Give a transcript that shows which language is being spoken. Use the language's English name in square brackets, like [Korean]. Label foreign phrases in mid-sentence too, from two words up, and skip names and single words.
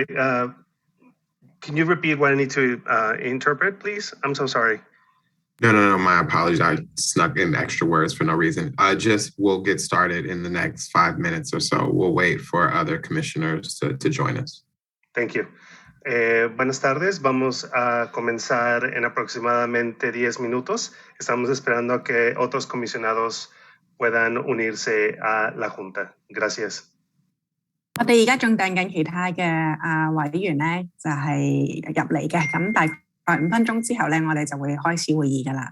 [English] Can you repeat what I need to interpret, please? I'm so sorry. No, my apologies. I snuck in extra words for no reason. We'll get started in the next 5 minutes or so. We'll wait for other commissioners to join us. Thank you. [Spanish] Buenas tardes. Vamos a comenzar en aproximadamente 10 minutos. Estamos esperando a que otros comisionados puedan unirse a la Junta. Gracias. [Cantonese] 我哋而家仲等緊其他嘅委員咧，就係入嚟嘅。咁大概5分鐘之後咧，我哋就會開始會議㗎喇。